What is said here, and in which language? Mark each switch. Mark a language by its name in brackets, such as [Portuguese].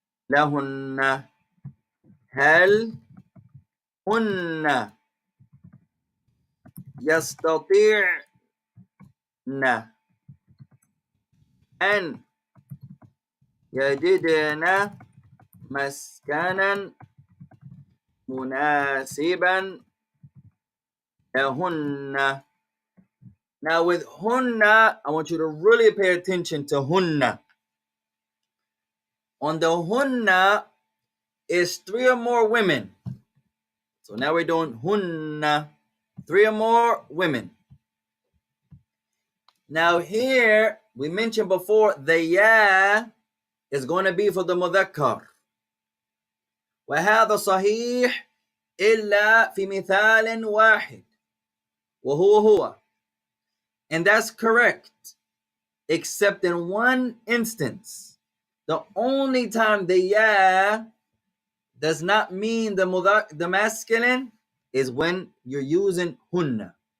[Arabic] لهن هل هن يستطيعن أن يجدن مسكنا مناسبا لهن. [English] Now with hunna, I want you to really pay attention to hunna. On the hunna is three or more women. So now we're doing hunna, three or more women. Now here, we mentioned before, the ya is going to be for the mudhakkar. [Arabic] وهذا صحيح إلا في مثال واحد وهو. [English] And that's correct, except in one instance. The only time the ya does not mean the masculine is when you're using hunna.